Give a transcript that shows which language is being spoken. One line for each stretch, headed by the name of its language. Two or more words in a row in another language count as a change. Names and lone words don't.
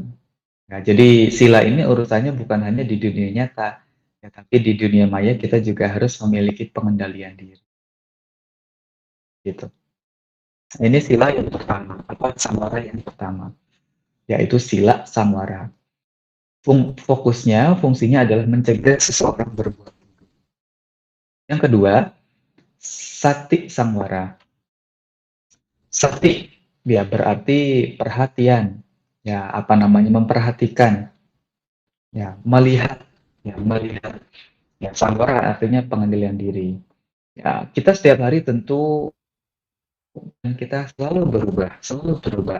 Indonesian: Nah, jadi sila ini urusannya bukan hanya di dunia nyata, ya, tapi di dunia maya kita juga harus memiliki pengendalian diri. Gitu. Ini sila yang pertama, apa samwara yang pertama, yaitu
Pali: sila samwara.
Indonesian: Fungsinya adalah mencegah seseorang berbuat. Yang kedua,
Pali: sati samwara.
Indonesian: Sati ya berarti perhatian, ya apa namanya memperhatikan, ya melihat, ya samwara artinya pengendalian diri. Ya kita setiap hari tentu dan kita selalu berubah.